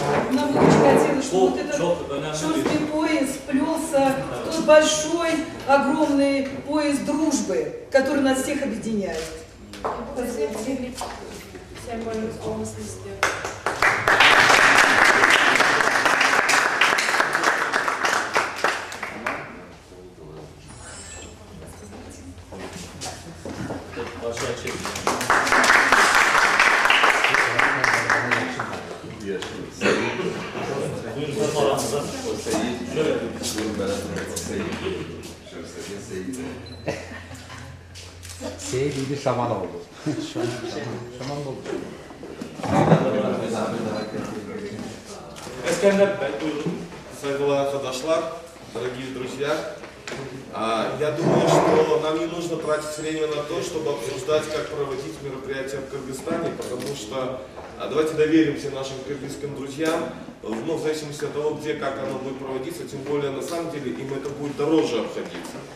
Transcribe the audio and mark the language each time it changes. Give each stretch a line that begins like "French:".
Russian: Нам бы очень хотелось, чтобы вот этот шерстный пояс плелся в тот большой, огромный пояс дружбы, который нас всех объединяет.
Turkish: Bu bizim birlik sembolümüz olmasını istiyorum. Aşağı çek. Buyurun aranızda. Şöyle. Seyidi Şamanoğlu. Şamanoğlu. Eskender Bey, buyurun. Saygılar arkadaşlar,
Russian: дорогие друзья. Я думаю, что нам не нужно тратить время на то, чтобы обсуждать, как проводить мероприятия в Кыргызстане, потому что давайте доверимся нашим кыргызским друзьям, в зависимости от того, где, как оно будет проводиться, тем более на самом деле им это будет дороже обходиться.